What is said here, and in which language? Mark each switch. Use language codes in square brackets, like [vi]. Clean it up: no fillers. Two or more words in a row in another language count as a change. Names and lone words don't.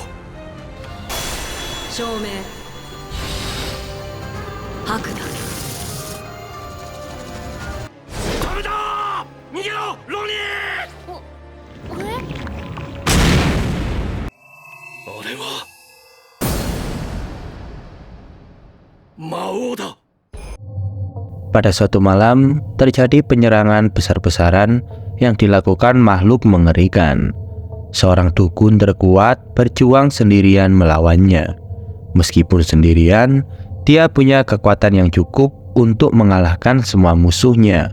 [ja] 照明白だ。ダメだー、逃げろロニー。あれは魔王だ。 [id] Pada suatu malam, terjadi penyerangan besar-besaran yang dilakukan makhluk mengerikan. Seorang dukun terkuat berjuang sendirian melawannya. Meskipun sendirian, dia punya kekuatan yang cukup untuk mengalahkan semua musuhnya.